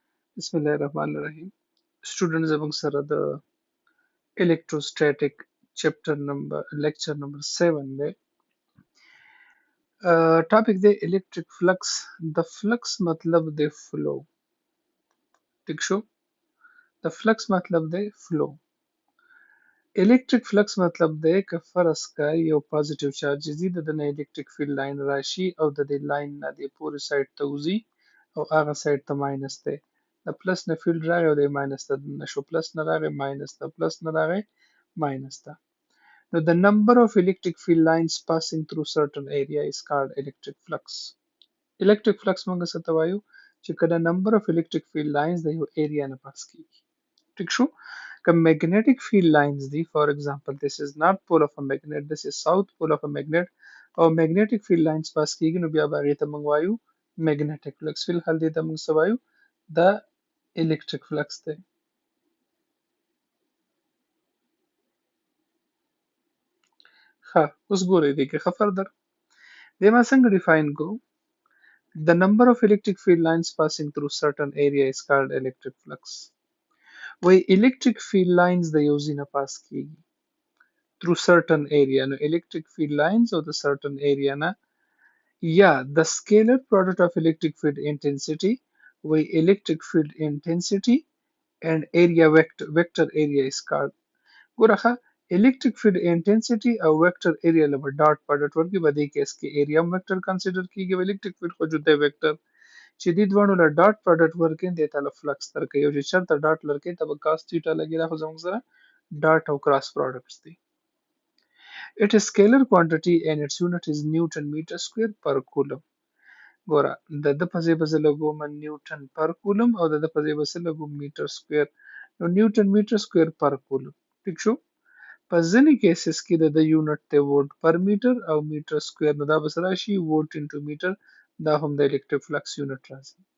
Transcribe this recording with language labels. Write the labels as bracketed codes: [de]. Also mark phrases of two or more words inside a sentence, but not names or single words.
[ar] بسم الله الرحمن الرحیم [ps] Students زموږ سره د [en] electrostatic chapter number lecture number 7 [ps] دی ټاپک دی [en] electric flux [ps] د flux مطلب دی flow ټیک شو د flux مطلب دی flow [en] electric flux [ps] مطلب دی که فرض کا یو [en] positive charge [ps] زی د نه [en] electric field line [ps] راشي او د دې لاین نه د پورې سایډ ته وځي او هغه سایډ ته ماینس دی د پلس نه فیلډ راغی او د ماینس ته نشو پلس نه راغی ماینس ته پلس نه راغی ماینس ته نو [en] the number of electric field lines passing through certain area is called electric flux electric flux [ps] موږ څه ته وایو چې کله [en] number of electric field lines [ps] د یو [en] area [ps] نه پاس کیږي ټیک شو که [en] magnetic field lines دی for example this is north pole of a magnet this is south pole of a magnet او magnetic field lines [ps] پاس کیږي نو بیا به هغې ته موږ وایو [en] magnetic flux [ps] فی الحال دې ته موږ څه وایو دا [en] electric flux دی [ps] ښه اوس ګورئ دې کې ښه فردر دې ما څنګه ډیفاین کو [en] the number of electric field lines passing through certain area is called electric flux وای electric field lines [ps] د یو ځای نه پاس کیږي [en] through certain area نو electric field lines [ps] او د [en] certain area [ps] نه یا [en] the scalar product of electric field intensity وای electric field intensity and area vector area is called ګوره electric field intensity او vector area له dot product [ps] ورکړي په دې کیس کې [en] area [ps] هم [en] vector consider [ps] کیږي [en] electric field [ps] خو جدا vector چې دې دوانو له [en] dot product [ps] ورکړي دې ته له flux درکړي یو چې چرته dot لرکړي ته به [en] cos theta [ps] لګي دا خو زموږ سره dot او [en] cross products [ps] دي [en] it is scalar quantity and its unit is newton meter square per coulomb [ps] ګوره د په ځای به زه لګوم [en] newton per coulomb [ps] او د په ځای به زه لګوم [en] meter square [ps] نو [en] newton meter square per coulomb [ps] ټیک شو په ځینې کیسز کې د یونټ ته [en] volt per meter [ps] او [en] meter square [ps] نو دا به څه راشي [en] volt into meter [ps] دا هم د [en] electric flux unit [ps] راځي